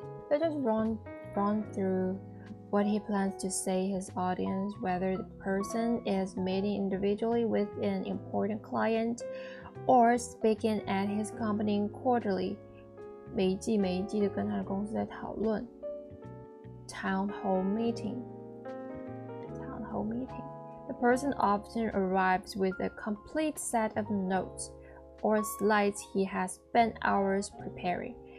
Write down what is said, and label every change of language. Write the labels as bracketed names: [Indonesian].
[English] Let us run through what he plans to say his audience, whether the person is meeting individually with an important client or speaking at his company quarterly. [Chinese] 每一季的跟他的公司在讨论 [English] Town hall meeting. The person often arrives with a complete set of notes or slides he has spent hours preparing.